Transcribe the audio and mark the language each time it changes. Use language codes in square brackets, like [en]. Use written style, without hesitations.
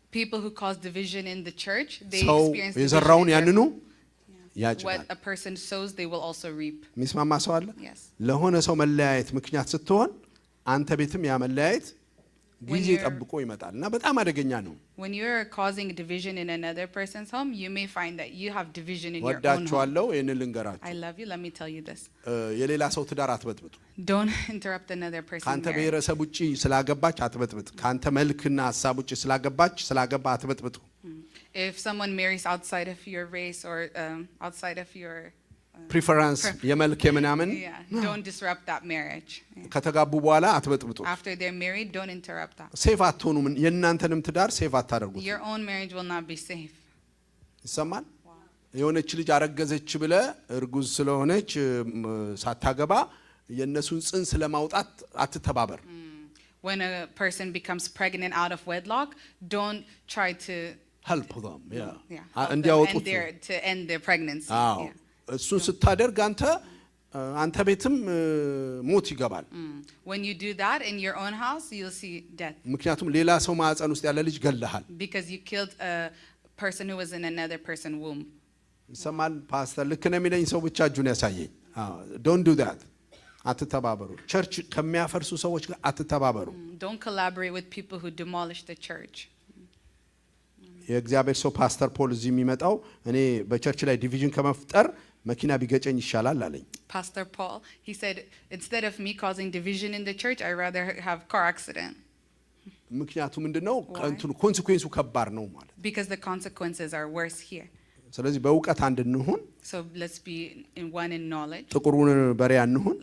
[en] People who cause division in the church, they [am] ሰው [en] experience [am] የዘራውን ያንኑ ያጭዳል። [en] What a person sows, they will also reap. [am] የሚስማማ ሰው አለ? [en] Yes. [am] ለሆነ ሰው መለያየት ምክንያት ስትሆን አንተ ቤትም ያ መለያየት ጊዜ ጠብቆ ይመጣል እና በጣም አደገኛ ነው። [en] When you're causing division in another person's home, you may find that you have division in your own home. [am] ወዳችኋለሁ ይሄንን ልንገራችሁ። [en] I love you, let me tell you this. [am] የሌላ ሰው ትዳር አትበጥብጡ። [en] Don't interrupt another person's [am] ካንተ [en] marriage. [am] ብሔረሰብ ውጪ ስላገባች አትበጥብጥ። ካንተ መልክና ሐሳብ ውጪ ስላገባ አትበጥብጡ። [en] If someone marries outside of your race or outside of your [am] ፕሪፈረንስ የመልክ የምናምን [en] don't disrupt that marriage. [am] ከተጋቡ በኋላ አትበጥብጡ። [en] After they're married, don't interrupt that. [am] ሴፍ አትሆኑም። የእናንተንም ትዳር ሴፍ አታደርጉት። [en] Your own marriage will not be safe. [am] ይሰማል? የሆነች ልጅ አረገዘች ብለ እርጉዝ ስለሆነች ሳታገባ የነሱን ጽንስ ለማውጣት አትተባበር። [en] When a person becomes pregnant out of wedlock, don't try to help them. [am] እንዲያወጡት [en] to end their pregnancy. [am] እሱን ስታደርግ አንተ ቤትም ሞት ይገባል። [en] When you do that in your own house, you'll see death. [am] ምክንያቱም ሌላ ሰው ማህፀን ውስጥ ያለ ልጅ ገለሃል። [en] Because you killed a person who was in another person's womb. [am] ይሰማል? ፓስተር ልክ ነው የሚለኝ ሰው ብቻ እጁን ያሳየኝ። [en] don't do that. [am] አትተባበሩ። ቸርች ከሚያፈርሱ ሰዎች ጋር አትተባበሩ። [en] Don't collaborate with people who demolish the church. [am] የእግዚአብሔር ሰው ፓስተር ፖል እዚህ የሚመጣው እኔ በቸርች ላይ ዲቪዥን ከመፍጠር መኪና ቢገጨኝ ይሻላል አለኝ። [en] Pastor Paul, he said, instead of me causing division in the church, I'd rather have car accident. [am] ምክንያቱ ምንድነው? ኮንሲኩዌንሱ ከባድ ነው ማለት። [en] Because the consequences are worse here. [am] ስለዚህ በእውቀት አንድ እንሁን። [en] So let's be in one in knowledge. [am] ጥቁሩን በሬ አንሁን።